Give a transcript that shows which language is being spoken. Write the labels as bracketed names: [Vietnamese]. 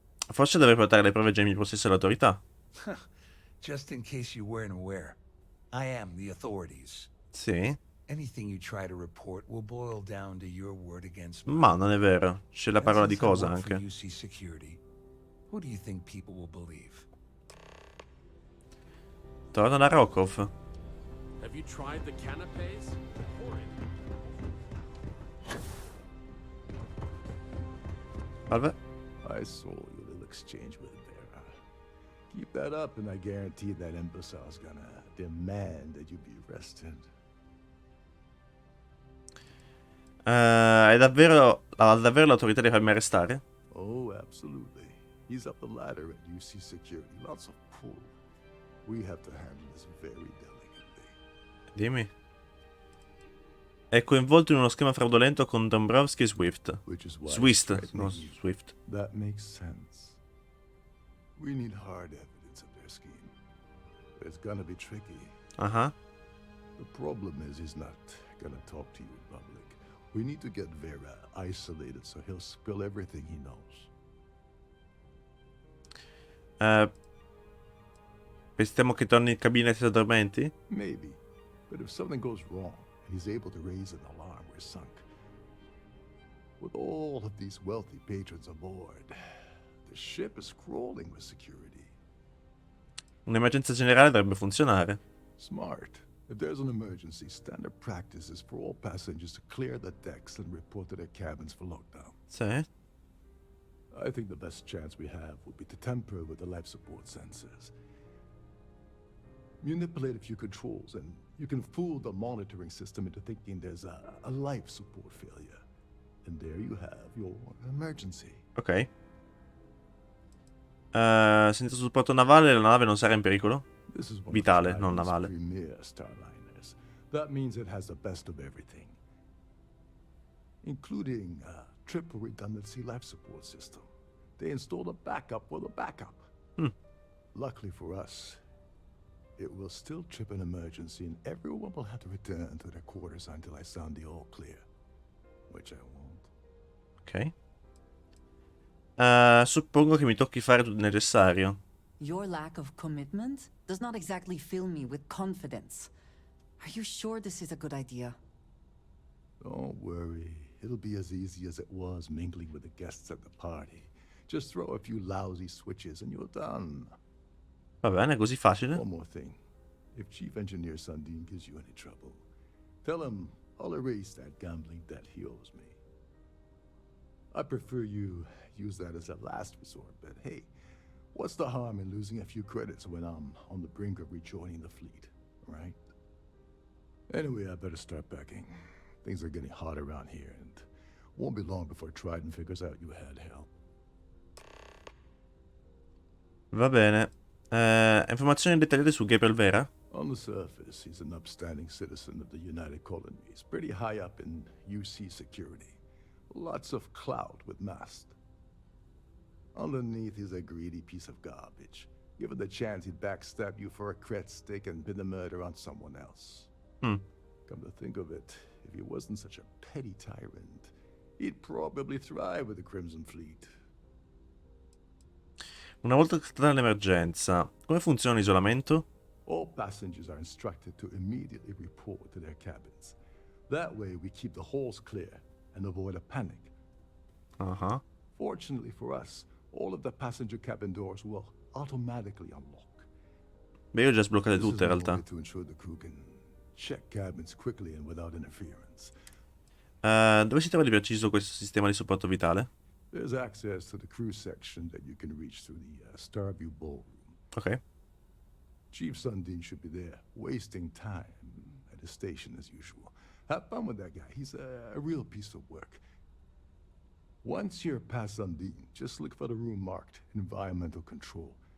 [Italian] Forse dovrei portare le prove già in mio possesso all'autorità. [English] Just in case you weren't aware, I am the authorities. [Italian] Sì. [English] Anything you try to report will boil down to your word against mine. [Italian] Ma non è vero, c'è la parola di cosa anche. [English] UC Security. Who do you think people will believe? [Italian] Torna da Razoffo. [English] Have you tried the canapes? Horrid. [Italian] Salve. [English] I saw your little exchange with Vera. Keep that up and I guarantee that imbecile's gonna demand that you be arrested. [Italian] Ha davvero l'autorità di farmi arrestare? [English] Oh, absolutely. He's up the ladder at UC Security. Lots of pull. We have to handle this very delicately. [Italian] Dimmi. È coinvolto in uno schema fraudolento con Dombrowski e Swift. Swift, no, Swift. [English] That makes sense. We need hard evidence of their scheme. But it's gonna be tricky. Uh-huh. The problem is he's not gonna talk to you in public. We need to get Vera isolated so he'll spill everything he knows. [Italian] Pensiamo che torni in cabina e si addormenti? [English] Maybe. But if something goes wrong and he's able to raise an alarm, we're sunk. With all of these wealthy patrons aboard, the ship is crawling with security. [Italian] Un'emergenza generale dovrebbe funzionare. [English] Smart. If there's an emergency, standard practice is for all passengers to clear the decks and report to their cabins for lockdown. [Italian] Sì. [English] I think the best chance we have would be to tamper with the life support sensors. Manipulate a few controls and you can fool the monitoring system into thinking there's a life support failure. And there you have your emergency. [Italian] Ok. Senza supporto navale la nave non sarà in pericolo? Vitale, non navale. [English] Starliners. That means it has the best of everything, including a triple redundancy life support system. They installed a backup with a backup. Luckily for us, it will still trip an emergency and everyone will have to return to their quarters until I sound the all clear, which I won't. [Italian] Ok. Suppongo che mi tocchi fare tutto il necessario. [English] Your lack of commitment does not exactly fill me with confidence. Are you sure this is a good idea? Don't worry. It'll be as easy as it was mingling with the guests at the party. Just throw a few lousy switches and you're done. [Italian] Va bene, così facile. [English] One more thing. If Chief Engineer Sundin gives you any trouble, tell him I'll erase that gambling debt he owes me. I prefer you use that as a last resort, but hey, what's the harm in losing a few credits when I'm on the brink of rejoining the fleet, right? Anyway, I better start packing. Things are getting hot around here, and won't be long before Trident figures out you had help. [Italian] Va bene. Informazioni dettagliate su Gabriel Vera? [English] On the surface, he's an upstanding citizen of the United Colonies, pretty high up in UC security. Lots of clout with Mast. Underneath, he's a greedy piece of garbage. Given the chance, he'd backstab you for a cret stick and pin the murder on someone else. Come to think of it, if he wasn't such a petty tyrant, he'd probably thrive with the Crimson Fleet. [Italian] Una volta trattata l'emergenza, come funziona l'isolamento? [English] All passengers are instructed to immediately report to their cabins. That way, we keep the halls clear and avoid a panic. Fortunately for us, all of the passenger cabin doors will automatically unlock. [Italian] Beh, io ho già sbloccate tutte in realtà. [English] To ensure the crew can check cabins quickly and without interference. [Italian] Dove si trova di preciso questo sistema di supporto vitale? [English] There's access to the crew section that you can reach through the Starview Ballroom. [Italian] Ok. [English] Chief Sundin should be there, wasting time at his station as usual. Have fun with that guy. He's a real piece of work. Once you're past Sundin, just look for the room marked Environmental Control.